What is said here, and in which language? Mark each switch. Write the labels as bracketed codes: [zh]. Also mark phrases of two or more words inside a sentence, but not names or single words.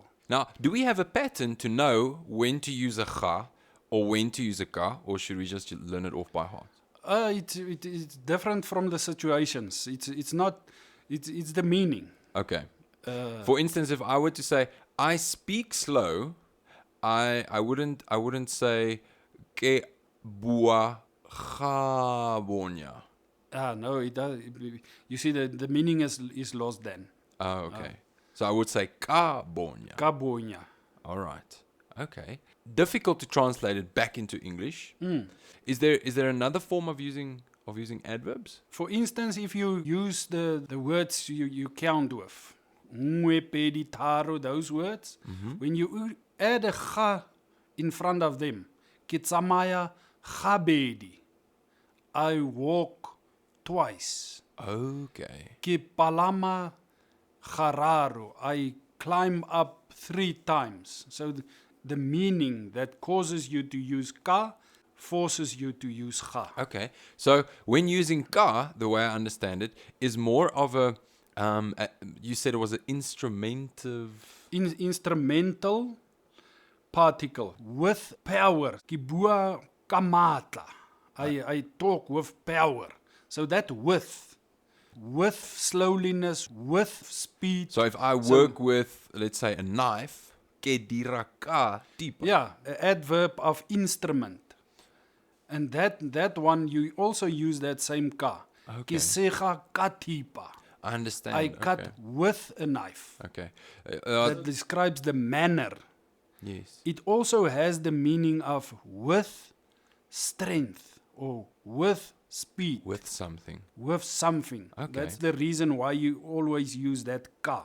[en] Now, do we have a pattern to know when to use a ga or when to use a ka, or should we just learn it off by heart? It's different from the situations. It's the meaning. Okay. For instance, if I were to say I speak slow, I wouldn't say [tn] ke bua ga bonya. [en] No, it does. You see, the meaning is lost then. Oh, okay. So I would say [tn] ka bonya. Kabonya. [en] All right. Okay. Difficult to translate it back into English. Is there another form of using adverbs? For instance, if you use the words you count with, [tn] nngwe, pedi, tharo, [en] those words, when you add a ga in front of them, [tn] ke tsamaya gabedi, [en] I walk twice. Okay. [tn] Ke palama gararo, [en] I climb up 3 times. So the meaning that causes you to use ka forces you to use ga. Okay. So when using ka, the way I understand it, is more of you said it was an instrumental Particle with power. [tn] Kibua kamata. [en] I talk with power. So that with slowliness, with speed. So if I work with, let's say, a knife, [tn] ke dira ka tipa. [en] Yeah, an adverb of instrument. And that one, you also use that same ka. Okay. [tn] Ke sega ka tipa. [en] I understand. I cut Okay. with a knife. Okay. That describes the manner. Yes. It also has the meaning of with strength or with speed. With something. With something. Okay. That's the reason why you always use that ka.